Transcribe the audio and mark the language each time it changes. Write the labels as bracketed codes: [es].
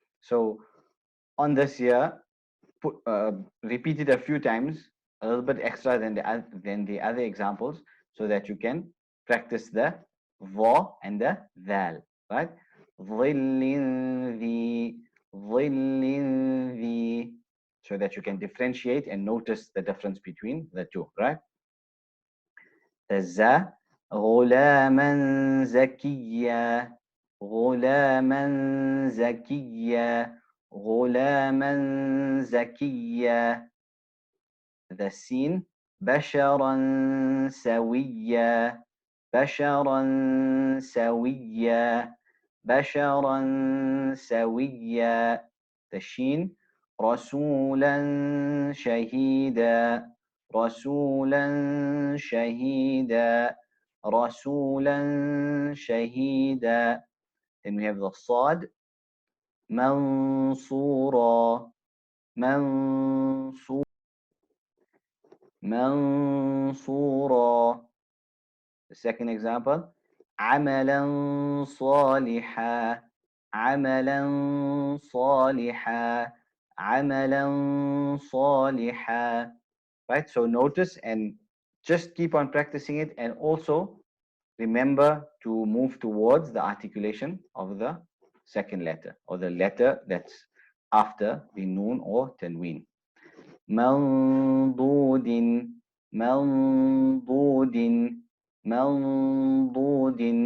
[en] So on this here, repeat it a few times, a little bit extra than the other examples, so that you can practice the va and the dal, right? [ar] ظل ذي ظل ذي. [en] So that you can differentiate and notice the difference between the two, right? The za. [ar] غلاما زكيا غلاما زكيا غلاما زكيا. [en] The sin. [ar] بشرا سويا بشرا سويا بشرا سويا. [en] The shin. [ar] رسولا شهيدا رسولا شهيدا رسولا شهيدا. [en] Then we have the صاد. [ar] منصورا منصور منصورا. [en] The second example. [ar] عملا صالحا عملا صالحا عملا صالحا. [en] Right? So notice and just keep on practicing it, and also remember to move towards the articulation of the second letter, or the letter that's after the noon or tanween. [ar] منضود منضود منضود.